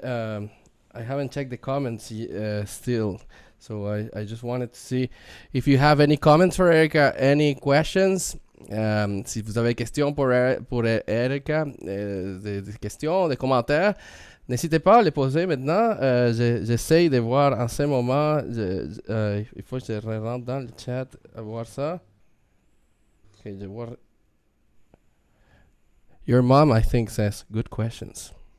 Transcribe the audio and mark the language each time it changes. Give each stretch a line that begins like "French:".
English: I haven't checked the comments still. So I just wanted to see if you have any comments for Erica, any questions.
French: Si vous avez des questions pour Erica, des questions, des commentaires, n'hésitez pas à les poser maintenant. J'essaye de voir en ce moment. Il faut que je rentre dans le chat à voir ça. Ok, je vois.
English: Your mom, I think, says good questions.